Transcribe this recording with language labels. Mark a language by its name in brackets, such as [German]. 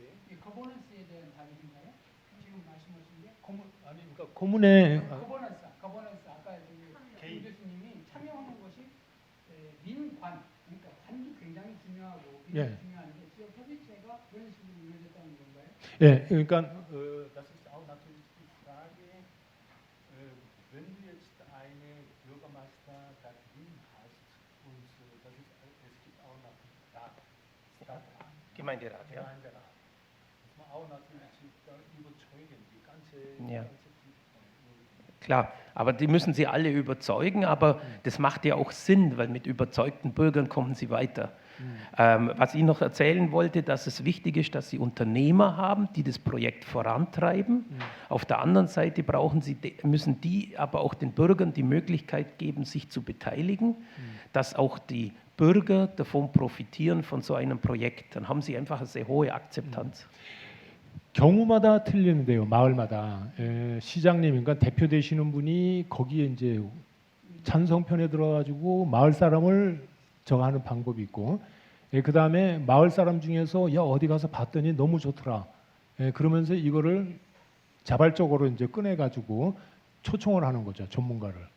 [Korean] 이 거버넌스에 대한 답이신가요? 지금 말씀하신 게 고문의 거버넌스 아까 그 교수님이 참여하는 것이 민관 그러니까 관도 굉장히 중요하고 예. 중요한데 지금 협의체가 그런 식으로 이루어졌다는 건가요? 예, 그러니까 [German] das ist auch natürlich die Frage, wenn du jetzt eine Bürgermeister da drin hast und das ist, es gibt auch Gemeinderat, ja. Ja. Klar, aber die müssen sie alle überzeugen, aber das macht ja auch Sinn, weil mit überzeugten Bürgern kommen sie weiter. Was ich noch erzählen wollte, dass es wichtig ist, dass sie Unternehmer haben, die das Projekt vorantreiben. Auf der anderen Seite müssen die aber auch den Bürgern die Möglichkeit geben, sich zu beteiligen, dass auch die Bürger davon profitieren von so einem Projekt. Dann haben sie einfach eine sehr hohe Akzeptanz. [Korean] 경우마다 틀리는데요. 마을마다 시장님, 그러니까 대표 되시는 분이 거기에 이제 찬성편에 들어가지고 마을 사람을 정하는 방법이 있고, 그 다음에 마을 사람 중에서 야 어디 가서 봤더니 너무 좋더라. 그러면서 이거를 자발적으로 이제 꺼내가지고 초청을 하는 거죠. 전문가를.